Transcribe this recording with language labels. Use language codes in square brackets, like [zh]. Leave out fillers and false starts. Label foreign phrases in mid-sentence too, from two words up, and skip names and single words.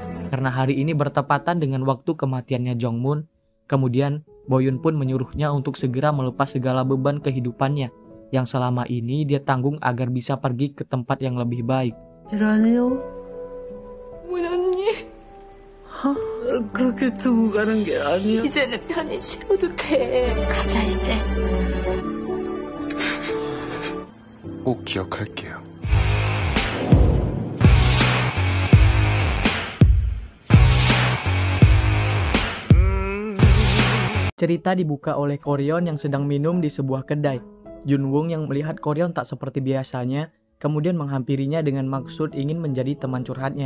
[id] Karena hari ini bertepatan dengan waktu kematiannya Jongmun, kemudian Boyun pun menyuruhnya untuk segera melepas segala beban kehidupannya yang selama ini dia tanggung agar bisa pergi ke tempat yang lebih baik. [ko] 아니요. 어머니 언니. 그렇게 두고 가는 게 아니야. 이제는 편히 쉬어도 돼. 가자 이제. 꼭 기억할게요. [id] Cerita dibuka oleh Koryon yang sedang minum di sebuah kedai. Junwoong yang melihat Koryon tak seperti biasanya, kemudian menghampirinya dengan maksud ingin menjadi teman curhatnya.